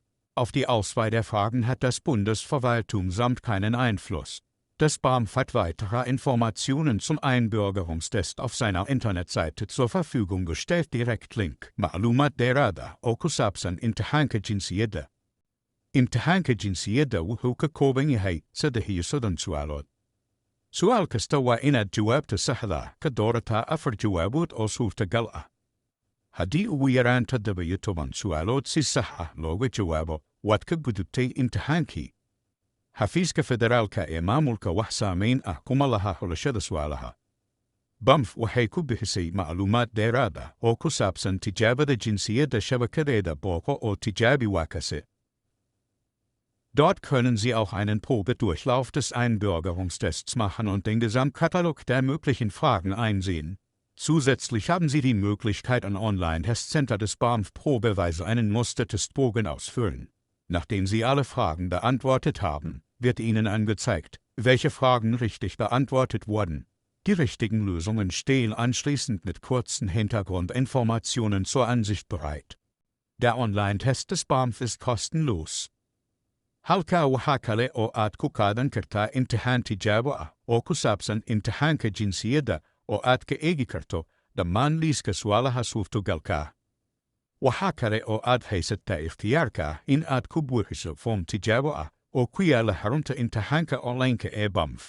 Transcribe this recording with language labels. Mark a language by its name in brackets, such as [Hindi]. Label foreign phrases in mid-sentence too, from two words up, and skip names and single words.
[German] Auf die Auswahl der Fragen hat das Bundesverwaltungsamt keinen Einfluss. Das BAMF hat weitere Informationen zum Einbürgerungstest auf seiner Internetseite zur Verfügung gestellt. Direktlink. [Somali] Macluumaadka ku saabsan imtixaanka jinsiyadda. Imtixaanka jinsiyadda wuxuu ka kooban yahay 30 su'aalood. Su'aal kasta waa inaad jawaabta saxda ka doorataa 4 jawaabood oo suurtagal ah. Haddii ugu yaraan 17 su'aalood si sax ah looga jawaabo, waad ka gudubtay imtixaankii. Xafiiska federaalka maamulka wax saamayn ah kuma laha xulashada su'aalaha. BAMF waxay ku bixisay macluumaad dheeraad ah oo ku saabsan tijaabada jinsiyadda shabakadeeda booqo oo tijaabi waakase. [German] Dort können Sie auch einen Probedurchlauf des Einbürgerungstests machen und den Gesamtkatalog der möglichen Fragen einsehen. Zusätzlich haben Sie die Möglichkeit, am Online-Testcenter des BAMF probeweise einen Mustertestbogen ausfüllen. Nachdem Sie alle Fragen beantwortet haben, wird Ihnen angezeigt, welche Fragen richtig beantwortet wurden. Die richtigen Lösungen stehen anschließend mit kurzen Hintergrundinformationen zur Ansicht bereit. Der Online-Test des BAMF ist kostenlos. [Somali] Halka waxaa oo aad ku qaadan kartaa imtixaan tijaabo ah oo ku saabsan imtixaanka jinsiyadda oo aad ka eegi karto dhammaan liiska su'aalaha suurtogalka ah. Waxaa kale oo aad haysataa ikhtiyaarka ah in aad ku buuxiso foom tijaabo ah oo ku yaala xarunta imtixaanka online-ka ee BAMF.